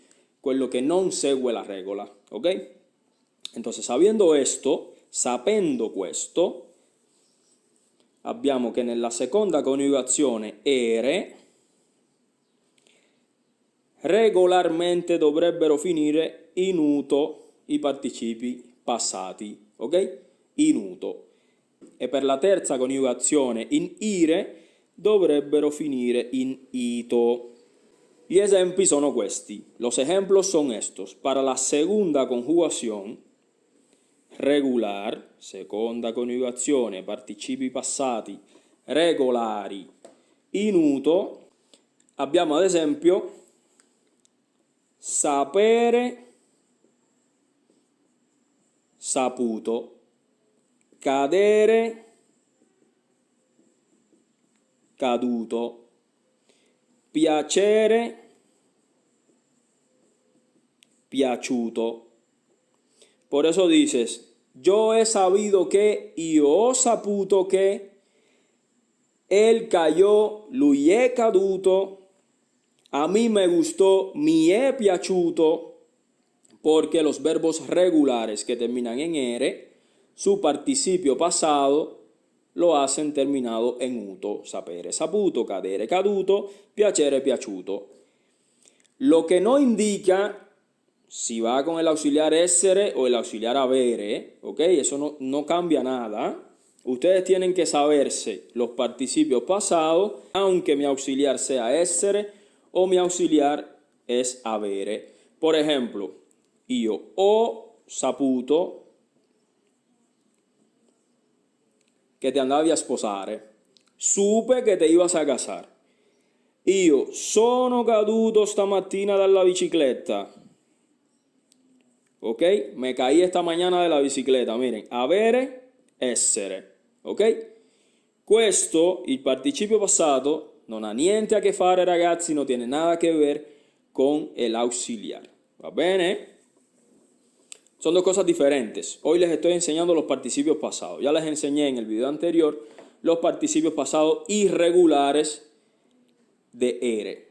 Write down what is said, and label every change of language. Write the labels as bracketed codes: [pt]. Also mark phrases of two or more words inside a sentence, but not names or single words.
[it] Quello che non segue la regola, ¿ok? Entonces, sapendo questo, abbiamo che nella seconda coniugazione ere regolarmente dovrebbero finire in uto i participi passati, ok? In uto. E per la terza coniugazione in ire dovrebbero finire in ito. Gli esempi sono questi. [es] Los ejemplos son estos. Para la segunda conjugación regular, [it] seconda coniugazione, participi passati regolari in uto, abbiamo ad esempio sapere, saputo, cadere, caduto, piacere, piaciuto. [es] Por eso dices, yo he sabido que, [it] io ho saputo che, [es] él cayó, [it] lui è caduto, [es] a mí me gustó, [it] mi è piaciuto, [es] porque los verbos regulares que terminan en ere, su participio pasado lo hacen terminado en uto, [it] sapere, saputo, cadere, caduto, piacere, piaciuto. [es] Lo que no indica si va con el auxiliar essere o el auxiliar avere, ¿ok? Eso no cambia nada. Ustedes tienen que saberse los participios pasados, aunque mi auxiliar sea essere o mi auxiliar es avere. Por ejemplo, [it] io ho saputo che ti andavi a sposare, [es] supe che te ibas a casar. [it] Io sono caduto stamattina dalla bicicletta. [es] Ok, me caí esta mañana de la bicicleta. Miren, [it] avere, essere. Ok, Questo, il participio passato, non ha niente a che fare, ragazzi, [es] no tiene nada que ver con el auxiliar. [it] ¿Va bene? [es] Son dos cosas diferentes. Hoy les estoy enseñando los participios pasados. Ya les enseñé en el video anterior los participios pasados irregulares de ere.